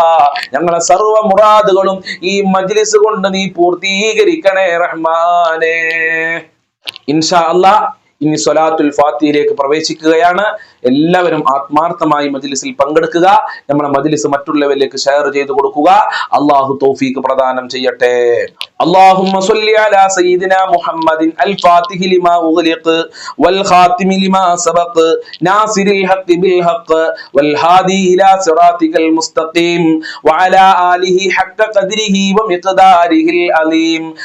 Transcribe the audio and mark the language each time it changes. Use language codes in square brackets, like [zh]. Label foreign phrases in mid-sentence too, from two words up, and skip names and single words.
[ml] ഞങ്ങളെ സർവ്വ മുറാദുകളും ഈ മജ്ലിസ് കൊണ്ട് നീ പൂർത്തീകരിക്കണേ റഹ്മാനെ. [ar] إن شاء الله [ml] ഇനി സ്വലാത്തുൽ ഫാത്തിഹയിലേക്ക് പ്രവേശിക്കുകയാണ്. എല്ലാവരും ആത്മാർത്ഥമായി മജ്ലിസിൽ പങ്കെടുക്കുക. നമ്മുടെ മജ്ലിസ് മറ്റുള്ളവരിലേക്ക് ഷെയർ ചെയ്തു കൊടുക്കുക. അള്ളാഹു തൗഫീഖ് പ്രദാനം ചെയ്യട്ടെ. [ar] اللهم صل على سيدنا محمد الفاتح لما أغلق والخاتم لما سبق ناصر الحق بالحق والهادي إلى صراطك المستقيم وعلى آله حق قدره ومقداره العظيم.